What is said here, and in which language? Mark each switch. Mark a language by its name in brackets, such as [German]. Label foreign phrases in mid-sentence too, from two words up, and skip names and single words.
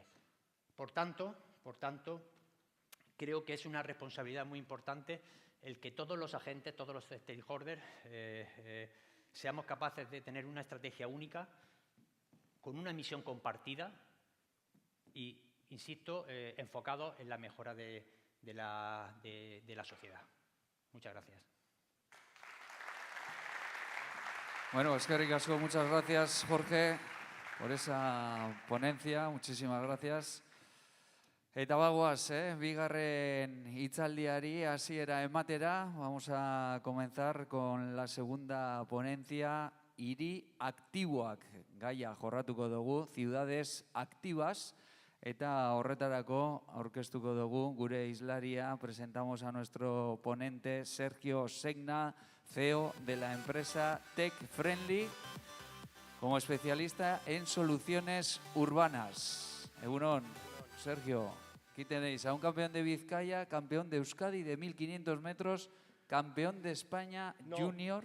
[Spanish] Por tanto, creo que es una responsabilidad muy importante el que todos los agentes, todos los stakeholders, seamos capaces de tener una estrategia única, con una misión compartida y, insisto, enfocado en la mejora de la sociedad. Muchas gracias. [Basque] Bueno, eskerrik asko, [Spanish] muchas gracias, Jorge, por esa ponencia. Muchísimas gracias. [Basque] Eta bagoaz, bigarren hitzaldiari hasiera ematera. [Spanish] Vamos a comenzar con la segunda ponencia, [Basque] hiri aktiboak gaia jorratuko dugu, [Spanish] ciudades activas, [Basque] eta horretarako aurkeztuko dugu gure hizlaria. [Spanish] Presentamos a nuestro ponente Sergio Segna, CEO de la empresa Tech Friendly, como especialista en soluciones urbanas. [Basque] Egunon, Sergio. [Spanish] Aquí tenéis a un campeón de Vizcaya, campeón de Euskadi de 1500 metros, campeón de España junior.